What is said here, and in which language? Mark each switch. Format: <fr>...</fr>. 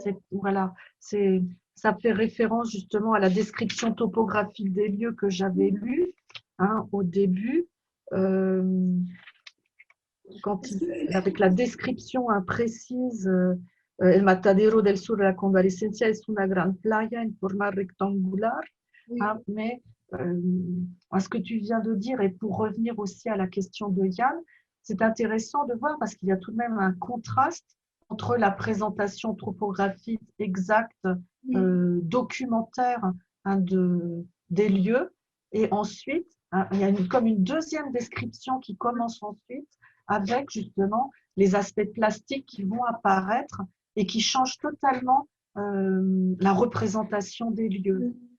<fr>Voilà, ça fait référence justement à la description topographique des lieux que j'avais lue, hein, au début, avec la description imprécise.</fr> <es>El matadero del sur de la Convalescencia es una gran playa en forma rectangular.</es> <fr>Oui. Hein, mais ce que tu viens de dire, et pour revenir aussi à la question de Yann, c'est intéressant de voir parce qu'il y a tout de même un contraste entre la présentation topographique exacte, documentaire, hein, des lieux, et ensuite, hein, il y a comme une deuxième description qui commence ensuite avec justement les aspects plastiques qui vont apparaître et qui changent totalement la représentation des lieux.</fr>